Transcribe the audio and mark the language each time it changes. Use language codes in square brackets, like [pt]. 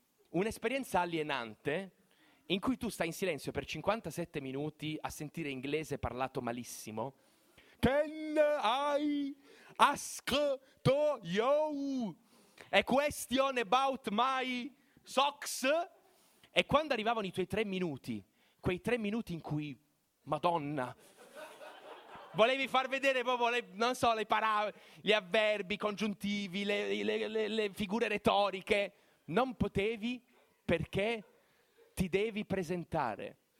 [it] Un'esperienza alienante in cui tu stai in silenzio per 57 minuti a sentire inglese parlato malissimo. [en] Can I ask to you a question about my socks? [it] E quando arrivavano i tuoi 3 minuti, quei 3 minuti in cui, madonna, volevi far vedere proprio le, non so, le parole, gli avverbi, i congiuntivi, le figure retoriche, non potevi perché ti devi presentare.